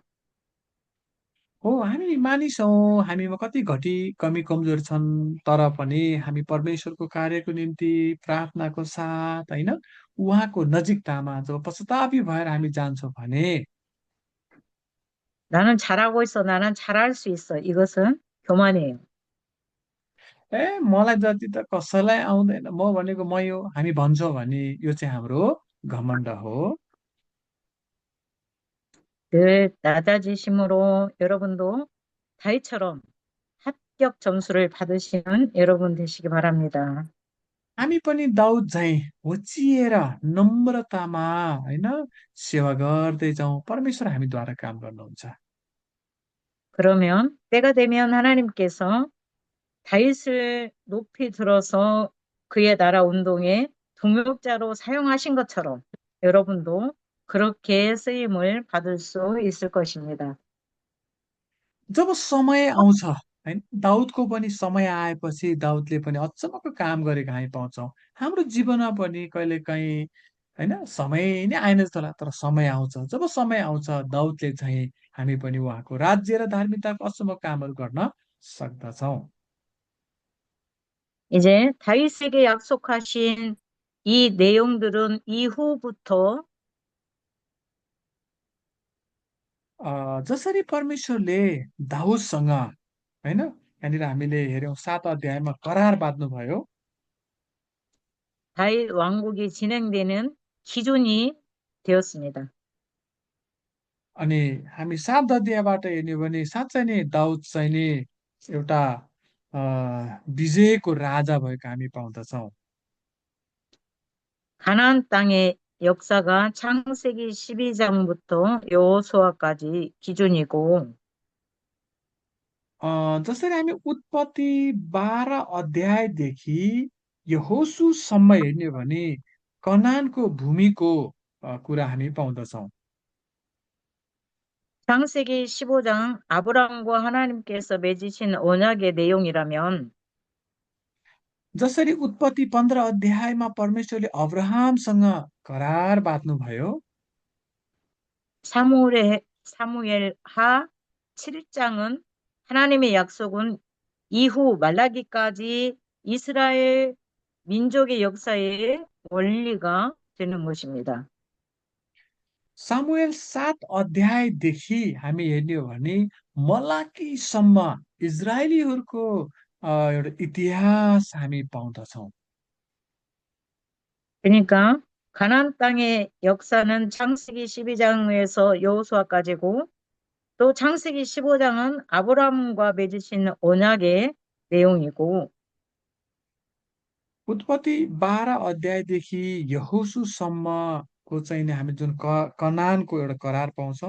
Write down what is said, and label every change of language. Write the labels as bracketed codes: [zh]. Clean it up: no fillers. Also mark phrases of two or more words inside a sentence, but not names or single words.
[ne] हो हामी मानिस हौँ, हामीमा कति घटी कमी कमजोर छन्, तर पनि हामी परमेश्वरको कार्यको निम्ति प्रार्थनाको साथ होइन, उहाँको नजिकतामा जब पश्चातापी भएर हामी जान्छौँ भने [ko] 나는 잘하고 있어. 나는 잘할 수 있어. 이것은 교만이에요. [ne] ए मलाई जति त कसैलाई आउँदैन, म भनेको मै हो, हामी भन्छौँ भने यो चाहिँ हाम्रो घमण्ड हो। [ko] 늘 낮아지심으로 여러분도 다윗처럼 합격 점수를 받으시는 여러분 되시기 바랍니다. [ne] हामी पनि दाउद झैँ होचिएर नम्रतामा होइन सेवा गर्दै जाउँ, परमेश्वर हामीद्वारा काम गर्नुहुन्छ। [ko] 그러면 때가 되면 하나님께서 다윗을 높이 들어서 그의 나라 운동에 동역자로 사용하신 것처럼 여러분도 그렇게 쓰임을 받을 수 있을 것입니다. [ne] जब समय आउँछ होइन, दाउदको पनि समय आएपछि दाउदले पनि अचम्मको काम गरेको हामी पाउँछौँ। हाम्रो जीवनमा पनि कहिलेकाहीँ होइन समय नै आएन जस्तो लाग्छ, तर समय आउँछ। जब समय आउँछ दाउदले चाहिँ हामी पनि उहाँको राज्य र धार्मिकताको अचम्म कामहरू गर्न सक्दछौँ। [ko] 이제 다윗에게 약속하신 이 내용들은 이후부터 [ne] जसरी परमेश्वरले दाउदसँग होइन यहाँनिर हामीले हेऱ्यौँ 7 अध्यायमा करार बाँध्नुभयो। [ko] 다윗 왕국이 진행되는 기준이 되었습니다. [ne] अनि हामी 7 अध्यायबाट हेर्ने हो भने साँच्चै नै दाउद चाहिँ नि एउटा अ, विजयको राजा भएको हामी पाउँदछौँ। [ko] 가나안 땅의 역사가 창세기 12장부터 여호수아까지 기준이고 [ne] जसरी हामी उत्पत्ति 12 अध्यायदेखि यहोशूसम्म हेर्ने हो भने कनानको भूमिको कुरा हामी पाउँदछौँ। [ko] 창세기 15장 아브라함과 하나님께서 맺으신 언약의 내용이라면 [ne] जसरी उत्पत्ति 15 अध्यायमा परमेश्वरले अब्राहमसँग करार बाँध्नुभयो, [ko] 사무엘 하 7장은 하나님의 약속은 이후 말라기까지 이스라엘 민족의 역사의 원리가 되는 것입니다. [ne] सामुएल 7 अध्यायदेखि हामी हेर्ने हो भने मलाकीसम्म इजरायलीहरूको एउटा इतिहास हामी पाउँदछौँ। [ko] 그러니까 가나안 땅의 역사는 창세기 12장에서 여호수아까지고 또 창세기 15장은 아브라함과 맺으신 언약의 내용이고 [ne] उत्पत्ति 12 अध्यायदेखि यहोशूसम्मको चाहिँ नि हामी जुन कनानको एउटा करार पाउँछौँ।